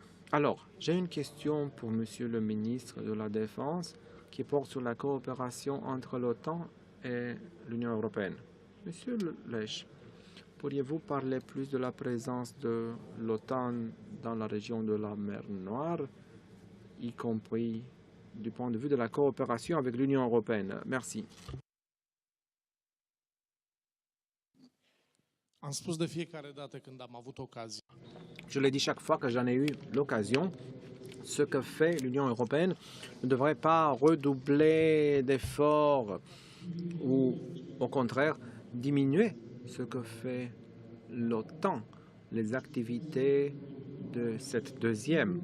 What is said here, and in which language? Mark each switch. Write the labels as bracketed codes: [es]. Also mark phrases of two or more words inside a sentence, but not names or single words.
[fr] Alors, j'ai une question pour Monsieur le ministre de la Défense qui porte sur la coopération entre l'OTAN et l'Union européenne. Monsieur Lech, pourriez-vous parler plus de la présence de l'OTAN dans la région de la mer Noire, y compris du point de vue de la coopération avec l'Union européenne? Merci. [ro] Am spus de fiecare dată când am avut ocazia. [fr] Je l'ai dit chaque fois que j'en ai eu l'occasion, ce que fait l'Union européenne ne devrait pas redoubler d'efforts ou, au contraire, diminuer ce que fait l'OTAN, les activités de cette deuxième.